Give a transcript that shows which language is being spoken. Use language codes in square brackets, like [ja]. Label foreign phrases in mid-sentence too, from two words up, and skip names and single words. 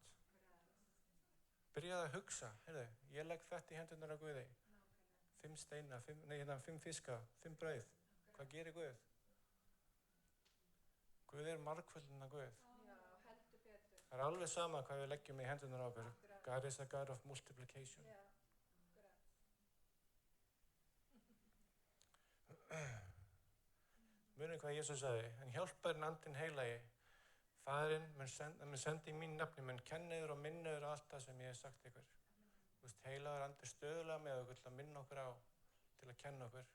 [is] Byrjaði að hugsa, ég legg þetta í hendurnar á Guði. 5 steina, 5 fiska, 5 brauð. Hvað gerir Guð? Guð er margföldun af Guð. Það er alveg sama hvað við leggjum í hendurnar á okkur. [en] God is a God of multiplication. [is] Munið hvað Jesús sagði, en hjálparinn andinn heilagi, Faðirinn mun sendi í mín nafni, mun kenna yður og minna yður allt það sem ég hef sagt ykkur. Heilagur andi stöðulega með okkur til að minna okkur á, til að kenna okkur.